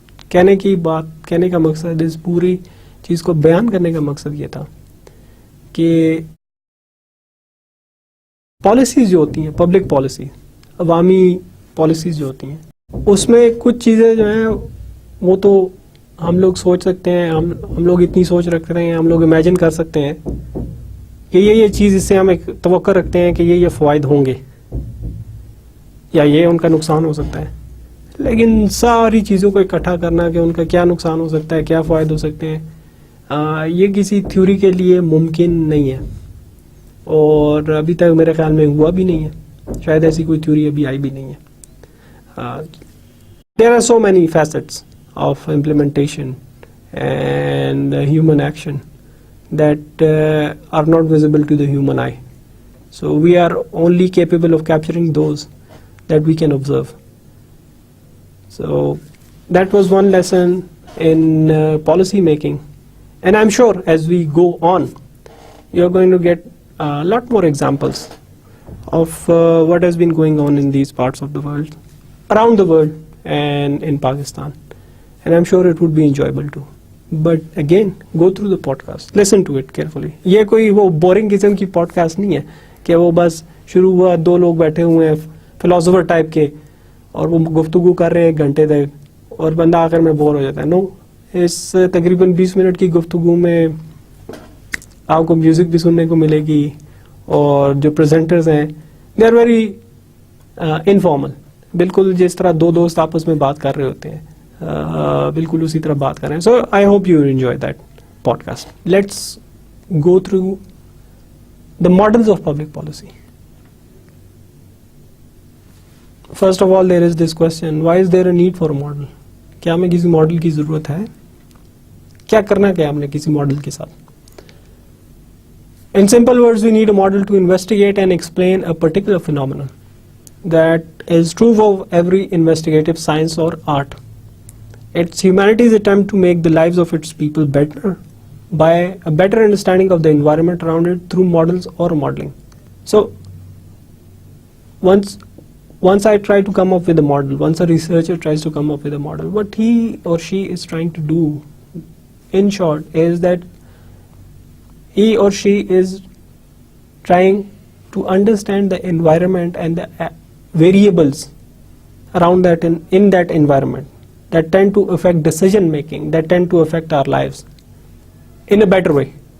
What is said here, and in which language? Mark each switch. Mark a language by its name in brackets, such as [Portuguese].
[Urdu] کہنے کا مقصد, اس پوری چیز کو بیان کرنے کا مقصد یہ تھا کہ پالیسیز جو ہوتی ہیں, پبلک پالیسی, عوامی پالیسیز جو ہوتی ہیں, اس میں کچھ چیزیں جو ہیں وہ تو ہم لوگ سوچ سکتے ہیں, ہم لوگ اتنی سوچ رکھتے ہیں, ہم لوگ امیجن کر سکتے ہیں کہ یہ چیز, اس سے ہم ایک توقع رکھتے ہیں کہ یہ فوائد ہوں گے یا یہ ان کا نقصان ہو سکتا ہے. لیکن ساری چیزوں کو اکٹھا کرنا کہ ان کا کیا نقصان ہو سکتا ہے, کیا فوائد ہو سکتے ہیں, یہ کسی تھیوری کے لیے ممکن نہیں ہے, اور ابھی تک میرے خیال میں ہوا بھی نہیں ہے, شاید ایسی کوئی تھیوری ابھی آئی بھی نہیں ہے. [English] There are so many facets of implementation and human action that are not visible to the human eye. So we are only capable of capturing those that we can observe. So that was one lesson in policy making. And I'm sure as we go on, you're going to get a lot more examples of what has been going on in these parts of the world, around the world and in Pakistan. And I'm sure it would be enjoyable too. But again, go through the podcast, listen to it carefully. [Urdu] یہ کوئی وہ boring قسم کی pod cost نہیں ہے کہ وہ بس شروع ہوا, دو لوگ بیٹھے ہوئے ہیں فلاسفر ٹائپ کے اور وہ گفتگو کر رہے ہیں ایک گھنٹے تک اور بندہ آخر میں بور ہو جاتا ہے. نو, اس تقریباً 20 منٹ کی گفتگو میں آپ کو میوزک بھی سننے کو ملے گی, اور جو پریزنٹرز ہیں [English] they are very informal, [Urdu] بالکل جس طرح دو دوست آپس میں بات کر رہے ہوتے ہیں, بالکل اسی طرح بات کر رہے ہیں. [English] So I hope you enjoy that podcast. Let's go through the models of public policy. First of all, there is this question, why is there a need for a model? [Urdu] کیا ہمیں کسی ماڈل کی ضرورت ہے؟ کیا کرنا کیا ہم نے کسی ماڈل کے ساتھ؟ [English] In simple words, we need a model to investigate and explain a particular phenomenon that is true of every investigative science or art. It's humanity's attempt to make the lives of its people better by a better understanding of the environment around it through models or modeling. So, once I try to come up with a model, once a researcher tries to come up with a model, what he or she is trying to do, in short, is that he or she is trying to understand the environment and the variables around that in that environment that tend to affect decision making, that tend to affect our lives in a better way.